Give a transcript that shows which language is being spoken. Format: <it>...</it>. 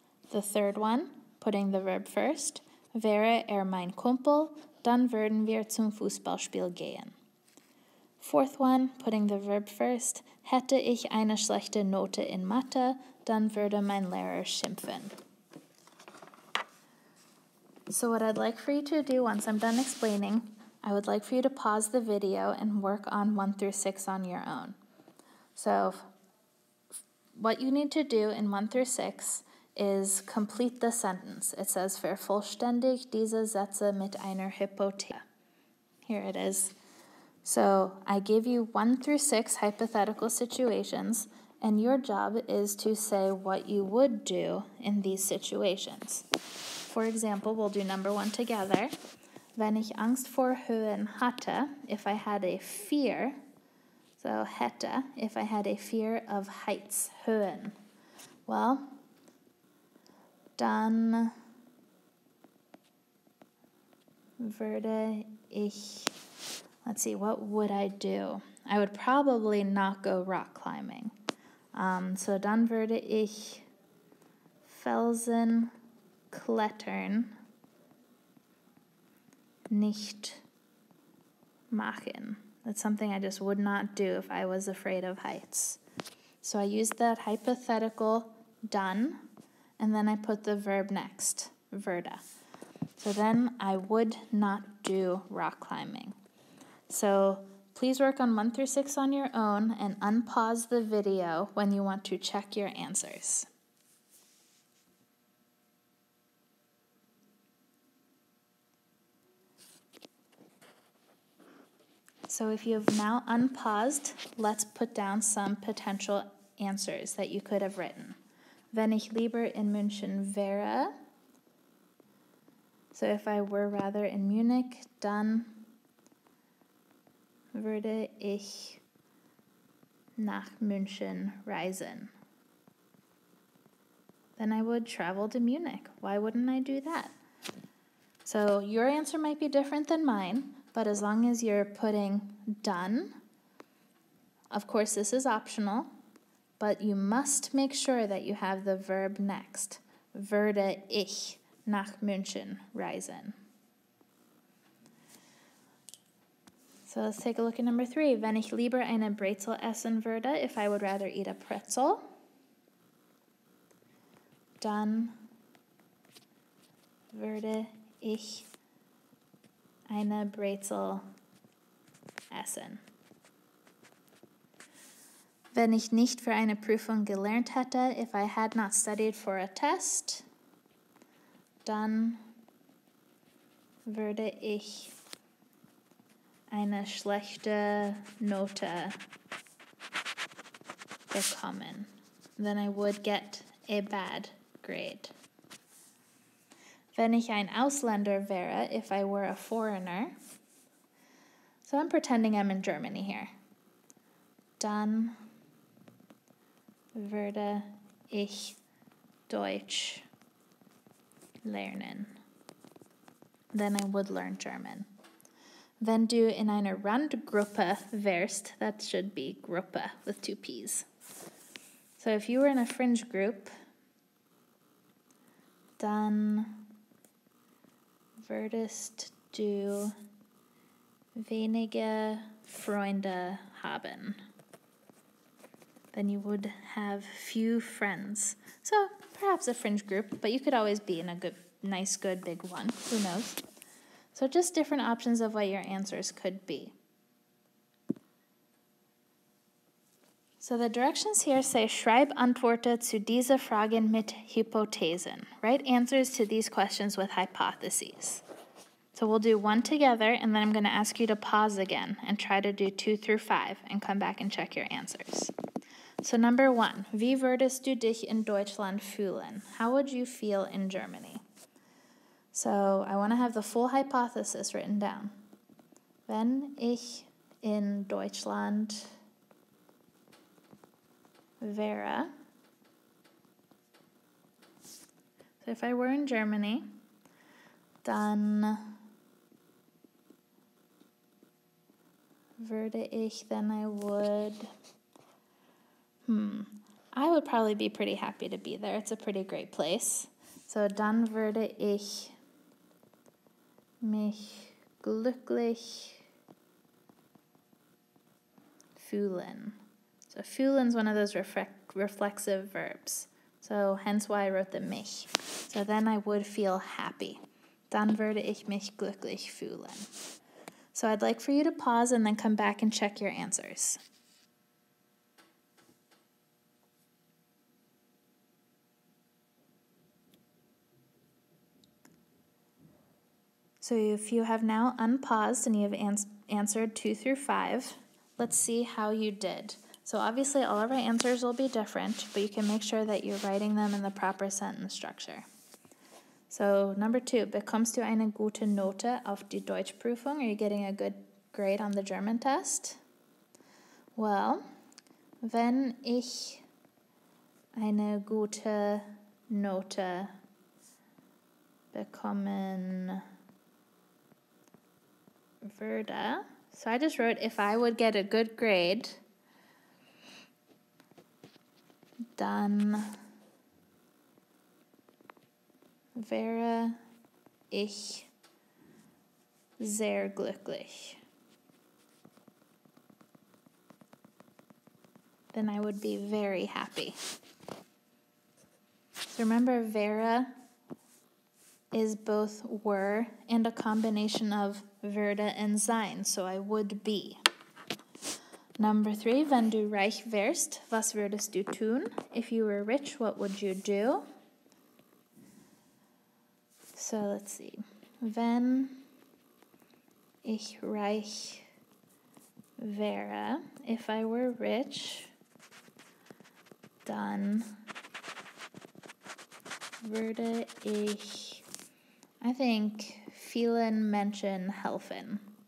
<en>The third one, putting the verb first,</en> <de>wäre mein Kumpel, dann würden wir zum Fußballspiel gehen.</de> <en>Fourth one, putting the verb first,</en> <de>hätte ich eine schlechte Note in Mathe, dann würde mein Lehrer schimpfen.</de> <en>So what I'd like for you to do once I'm done explaining, I would like for you to pause the video and work on 1 through 6 on your own. So what you need to do in 1 through 6 is complete the sentence. It says,</en> <de>vervollständig diese Sätze mit einer Hypothese.</de> <en>Here it is. So I gave you 1 through 6 hypothetical situations, and your job is to say what you would do in these situations. For example, we'll do number 1 together.</en> <de>Wenn ich Angst vor Höhen hatte,</de> <en>if I had a fear, so hätte, if I had a fear of heights, Höhen, well,</en> <de>dann würde ich,</de> <en>let's see, what would I do? I would probably not go rock climbing.</en> <de>So dann würde ich Felsen klettern nicht machen.</de> <en>That's something I just would not do if I was afraid of heights. So I used that hypothetical dann, and then I put the verb next, würde. So then I would not do rock climbing. So please work on 1 through 6 on your own and unpause the video when you want to check your answers. So if you have now unpaused, let's put down some potential answers that you could have written.</en> <de>Wenn ich lieber in München wäre,</de> <en>so if I were rather in Munich,</en> <de>dann würde ich nach München reisen.</de> <en>Then I would travel to Munich. Why wouldn't I do that? So your answer might be different than mine, but as long as you're putting done, of course this is optional, but you must make sure that you have the verb next.</en> <de>Würde ich nach München reisen?</de> <en>So let's take a look at number 3.</en> <de>Wenn ich lieber eine Brezel essen würde,</de> <en>if I would rather eat a pretzel,</en> <de>dann würde ich eine Brezel essen. Wenn ich nicht für eine Prüfung gelernt hätte,</de> <en>if I had not studied for a test,</en> <de>dann würde ich eine schlechte Note bekommen.</de> <en>Then I would get a bad grade.</en> <de>Wenn ich ein Ausländer wäre,</de> <en>if I were a foreigner, so I'm pretending I'm in Germany here,</en> <de>dann würde ich Deutsch lernen.</de> <en>Then I would learn German.</en> <de>Wenn du in einer Randgruppe wärst,</de> <en>that should be Gruppe with 2 P's. So if you were in a fringe group,</en> <de>dann würdest du wenige Freunde haben.</de> <en>Then you would have few friends. So perhaps a fringe group, but you could always be in a good, nice, good, big one. Who knows? So just different options of what your answers could be. So the directions here say,</en> <de>schreib Antworten zu diese Fragen mit Hypothesen.</de> <en>Write answers to these questions with hypotheses. So we'll do one together, and then I'm going to ask you to pause again and try to do 2 through 5 and come back and check your answers.</en> <de>So number 1, wie würdest du dich in Deutschland fühlen?</de> <en>How would you feel in Germany? So I want to have the full hypothesis written down.</en> <de>Wenn ich in Deutschland wäre,</de> <en>so if I were in Germany,</en> <de>dann würde ich,</de> <en>then I would probably be pretty happy to be there. It's a pretty great place.</en> <de>So dann würde ich mich glücklich fühlen.</de> <en>So fühlen is one of those reflexive verbs. So hence why I wrote the mich. So then I would feel happy.</en> <de>Dann würde ich mich glücklich fühlen.</de> <en>So I'd like for you to pause and then come back and check your answers. So if you have now unpaused and you have answered 2 through 5, let's see how you did. So obviously all of our answers will be different, but you can make sure that you're writing them in the proper sentence structure.</en> <de>So number 2, bekommst du eine gute Note auf die Deutschprüfung?</de> <en>Are you getting a good grade on the German test? Well,</en> <de>wenn ich eine gute Note bekommen würde,</de> <en>so I just wrote if I would get a good grade,</en> <de>dann wäre ich sehr glücklich.</de> <en>Then I would be very happy. So remember, wäre is both were and a combination of würde and sein, so I would be.</en> <de>Number 3, wenn du reich wärst, was würdest du tun?</de> <en>If you were rich, what would you do? So let's see.</en> <de>Wenn ich reich wäre,</de> <en>if I were rich,</en> <de>dann würde ich,</de> <en>I think,</en> <de>vielen Menschen helfen.</de>